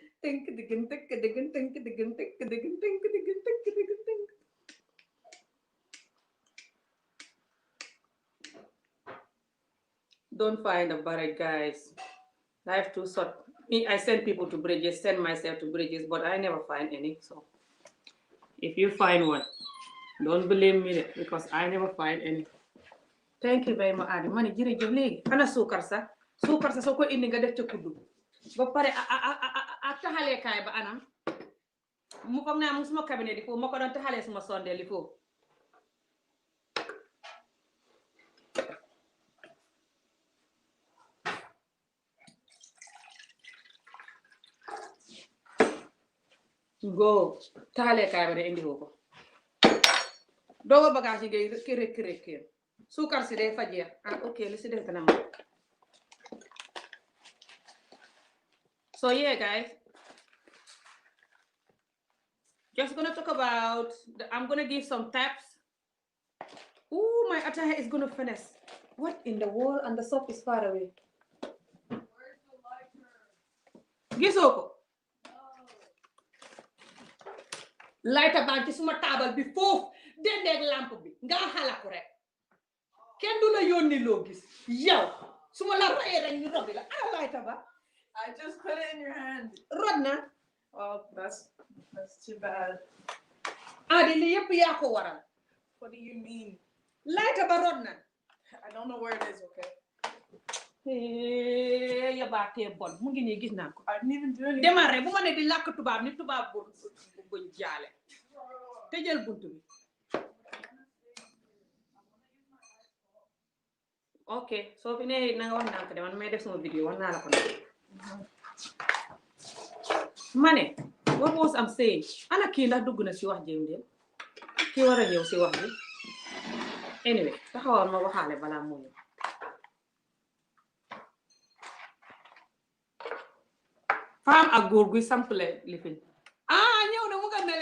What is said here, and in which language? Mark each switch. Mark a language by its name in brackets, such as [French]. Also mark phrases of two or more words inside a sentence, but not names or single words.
[English] Don't find a barrack, guys. Life too short. I send people to bridges, send myself to bridges, but I never find any. So if you find one, don't blame me because I never find any. Thank you very much, Adi. [Wolof] Mani jërëjëf léegi ana suukar sa soo ko indi nga def ca kuddu ba pare a taxalee kaay ba anam mu foog naa mu suma cabinet di foofu ma ko doon taxalee suma sondeel di foofu. Go taxalee kaay ba de indi ko dooga bagage yi ngay kër suukar si day fajeex ok li si def kanam. [English] So yeah, guys, just gonna talk about I'm gonna give some tips. Ooh, my attire is gonna finish. What in the world? And the soap is far away. Where's the lighter? [Wolof] Gisoo ko. Lighter baa ci suma taabal bi foofu dendeeg lampe bi nga xala ko rek kenn du la yónni loo gis yow suma la rayee rek ñu robi la lighter ba. [English] I just put it in your hand. Rodna. Oh, that's too bad. [Wolof] Adi li yëpp yaa ko waral. [English] What do you mean? [Wolof] Lighter ba Rodna. [English] I don't know where it is, okay? [Wolof] Hey, ya baatee bon mu ngi nii gis naa ko. [English] I didn't even do anything. [Wolof] Demal rek bu ma ne di làkk tubaab ni tubaab bu jaale. Tëjal buntu bi. Okay, so fi ne na nga wax naa ko de man may def sama vidéo wax naa la ko nag. Mane, [English] what was I'm saying? [Wolof] Ana kii ndax dugg na si wax jéem de kii war a ñëw si wax bi. Anyway, taxawal ma waxaale balaa moo ñëw. Femme ak góor guy sample lifin. Ñëw na mu nga mele.